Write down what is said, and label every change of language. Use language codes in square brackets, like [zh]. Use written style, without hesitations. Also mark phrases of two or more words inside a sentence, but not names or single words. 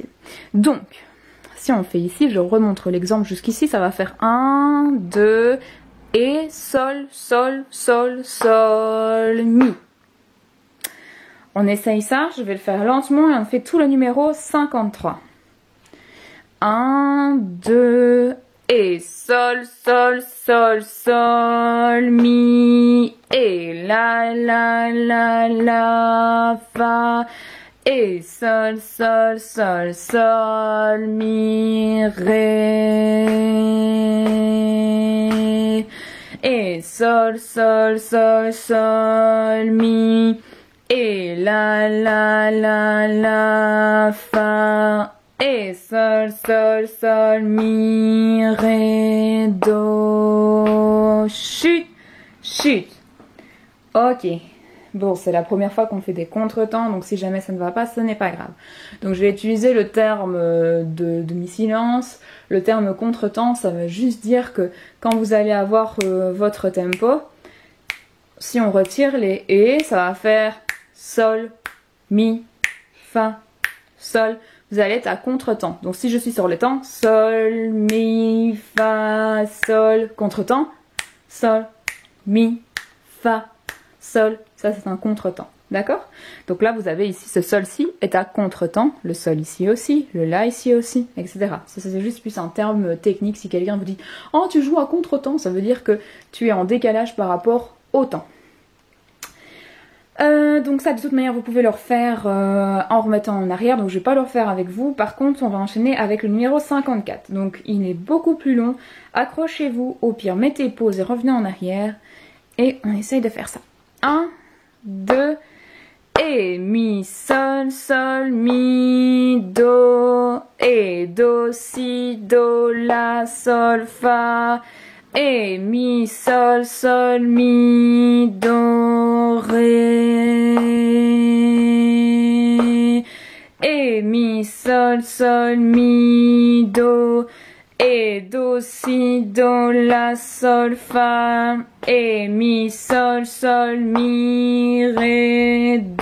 [fr] Donc, si on fait ici, je remontre l'exemple jusqu'ici, ça va faire 1, 2, et, sol, sol, sol, sol, mi. On essaye ça, je vais le faire lentement et on fait tout le numéro 53. 1, 2, et, sol, sol, sol, sol, mi, et, la, fa, et sol, sol, sol, sol, mi, ré. Et sol, sol, sol, sol, mi. Et la, fa. Et sol, sol, sol, mi, ré, do. Chut, chut. Ok. Bon, c'est la première fois qu'on fait des contretemps, donc si jamais ça ne va pas, ce n'est pas grave. Donc je vais utiliser le terme de demi-silence. Le terme contretemps, ça veut juste dire que quand vous allez avoir votre tempo, si on retire les et, ça va faire sol, mi, fa, sol. Vous allez être à contretemps. Donc si je suis sur le temps, sol, mi, fa, sol, contretemps, sol, mi, fa, sol, ça c'est un contretemps, d'accord? Donc là vous avez ici ce sol-ci est à contretemps, le sol ici aussi, le la ici aussi, etc. Ça c'est juste plus un terme technique. Si quelqu'un vous dit « Oh tu joues à contretemps », ça veut dire que tu es en décalage par rapport au temps. Donc ça de toute manière vous pouvez le refaire en remettant en arrière, donc je vais pas le refaire avec vous. Par contre on va enchaîner avec le numéro 54, donc il est beaucoup plus long. Accrochez-vous, au pire mettez pause et revenez en arrière et on essaye de faire ça. 1, 2, et mi, sol, sol, mi, do, et do, si, do, la, sol, fa, et mi, sol, sol, mi, do, ré, et mi, sol, sol, mi, do, et do, si, do, la, sol, fa, et mi, sol, sol, mi, ré,